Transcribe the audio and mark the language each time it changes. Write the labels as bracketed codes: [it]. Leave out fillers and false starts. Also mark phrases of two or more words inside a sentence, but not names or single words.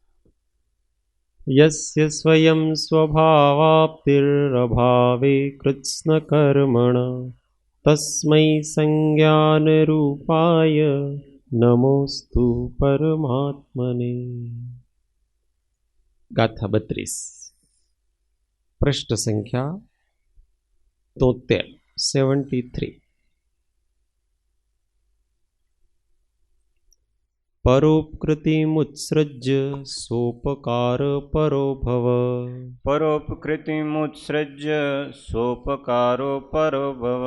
[sa] યસ્ય સ્વયં સ્વભાવાપ્તિરભાવે કૃત્સ્ન કર્મણ તસ્મૈ સંજ્ઞાન રૂપાય નમોસ્તુ પરમાત્મને। [gu] ગાથા 32 પૃષ્ઠ સંખ્યા 73। [sa] परोपकृतिमुत्सृज्य सोपकार परो भव परोपकृतिमुत्सृज्य सोपकारो परो भव